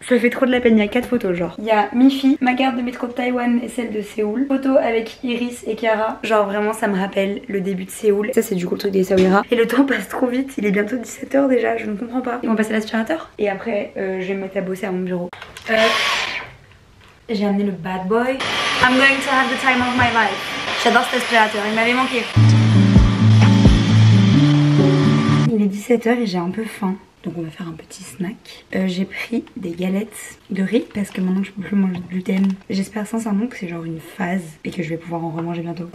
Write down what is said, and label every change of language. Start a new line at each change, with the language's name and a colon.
French: Ça fait trop de la peine, il y a 4 photos genre. Il y a Mifi, ma carte de métro de Taïwan et celle de Séoul. Photo avec Iris et Kara. Genre vraiment ça me rappelle le début de Séoul. Ça c'est du coup le truc des Saouira. Et le temps passe trop vite, il est bientôt 17 h déjà, je ne comprends pas. Ils vont passer l'aspirateur. Et après je vais me mettre à bosser à mon bureau. J'ai amené le bad boy.
English: I'm going to have the time of my life.
French: J'adore cet aspirateur, il m'avait manqué. Il est 17 h et j'ai un peu faim. Donc on va faire un petit snack. J'ai pris des galettes de riz parce que maintenant je peux plus manger de gluten. J'espère sincèrement que c'est genre une phase et que je vais pouvoir en remanger bientôt.